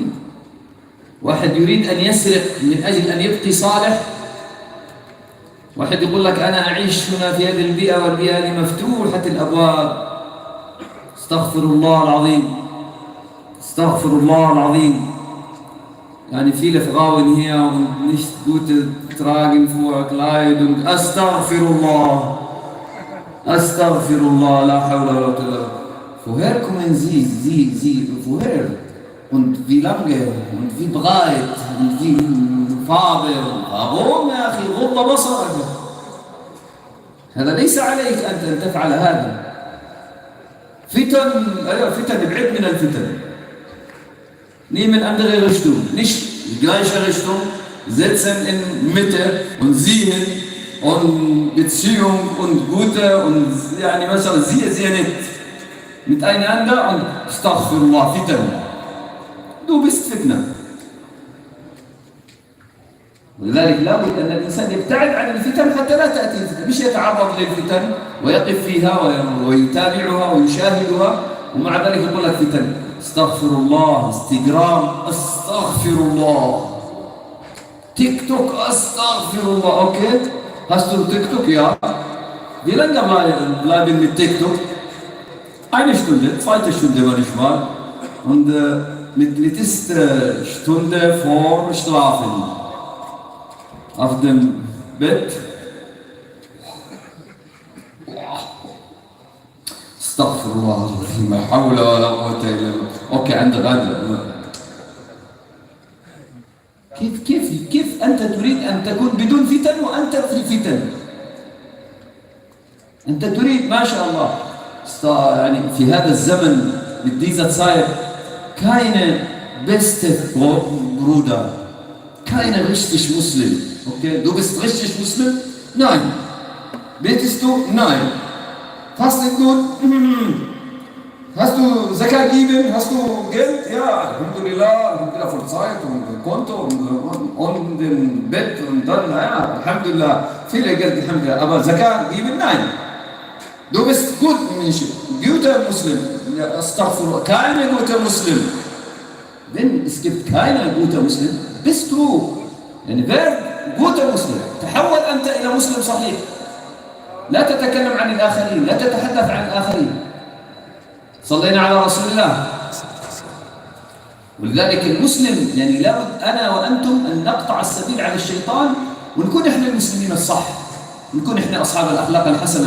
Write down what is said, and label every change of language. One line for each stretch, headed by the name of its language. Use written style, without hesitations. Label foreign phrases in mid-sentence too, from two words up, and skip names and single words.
Arabic: واحد يريد أن يسرق من أجل أن يبقي صالح. واحد يقول لك أنا أعيش هنا في هذه البيئة، والبيئة هذه مفتوحة الأبواب، استغفر الله العظيم، استغفر الله العظيم.
German: يعني viele Frauen hier und nicht gute tragen vor Kleidung.
Arabic: Astaghfirullah. أستغفر الله، لا حول ولا قوة.
German: Woher kommen Sie, woher? Und wie lange? Und wie breit? Und wie Farbe?
Arabic: Warum يا أخي؟ غض بصرك. هذا ليس عليك أن تفعل هذا. فتن، أيوة فتن، ابعد من الفتن.
German: Nehmen andere Richtung, nicht die gleiche Richtung, setzen in Mitte und sehen und Beziehung und gute und
Arabic: يعني مثلا
German: sehr nett miteinander und Astaghfirullah, Fitan. Du bist Fitna.
Arabic: ولذلك لابد أن الإنسان يبتعد عن الفتن حتى لا تأتي الفتن، مش يتعرض للفتن ويقف فيها ويتابعها ويشاهدها ومع ذلك يقول لك فتن. استغفر الله، انستغرام استغفر الله، تيك توك استغفر الله.
German: اوكي hast du TikTok? Ja. Wie lange bleiben mit TikTok? Eine Stunde, zweite Stunde manchmal und mit letzter Stunde vor Schlafen auf dem Bett.
Arabic: استغفر الله العظيم لا حول ولا قوة إلا بالله. اوكي عندك هذا. كيف أنت تريد أن تكون بدون فتن وأنت في الفتن؟ أنت تريد ما شاء الله يعني في هذا الزمن
German: mit dieser Zeit keine beste Bruder, keine richtig Muslim. Okay, du bist richtig Muslim? Nein. Betest du? Nein. Fastet du? Hast du Zakat gegeben? Hast du Geld? Ja, Alhamdulillah, Vollzeit und Konto und im Bett und dann, ja, Alhamdulillah, viele Geld, Alhamdulillah. Aber Zakat geben? Nein. Du bist gut, Mensch, guter Muslim. Ja, Astaghfirullah, keine guter Muslim. Wenn es gibt keine guter Muslim, bist du.
Arabic: يعني
German: wer guter Muslim.
Arabic: تحول أنت إلى مسلم صحيح. لا تتكلم عن الآخرين، لا تتحدث عن الآخرين. صلينا على رسول الله. ولذلك المسلم يعني لابد أنا وأنتم أن نقطع السبيل على الشيطان ونكون إحنا المسلمين الصح، نكون إحنا أصحاب الأخلاق الحسنة.